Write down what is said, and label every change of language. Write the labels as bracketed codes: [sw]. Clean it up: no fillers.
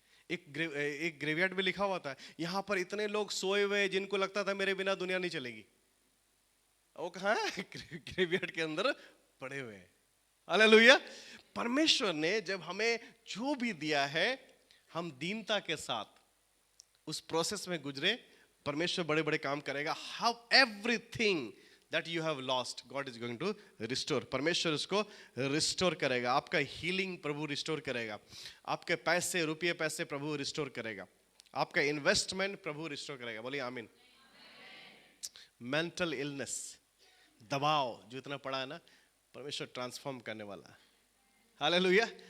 [hi] एक ग्रेवयार्ड में लिखा हुआ था, यहाँ पर इतने लोग सोए हुए जिनको लगता था मेरे बिना दुनिया नहीं चलेगी। वो कहाँ है? ग्रेवयार्ड के अंदर पड़े हुए हैं। हालेलुया। परमेश्वर ने जब हमें जो भी दिया है, हम दीनता के साथ उस प्रोसेस में गुजरे, परमेश्वर बड़े बड़े काम करेगा। [en] How everything that you have lost, God is going to restore. [hi] परमेश्वर उसको रिस्टोर करेगा। आपका हीलिंग प्रभु रिस्टोर करेगा, आपके पैसे रुपये पैसे प्रभु रिस्टोर करेगा, आपका इन्वेस्टमेंट प्रभु रिस्टोर करेगा। बोलिए आमीन। मेंटल इलनेस, दबाव जो इतना पड़ा है ना, परमेश्वर ट्रांसफॉर्म करने वाला है। हालेलुया।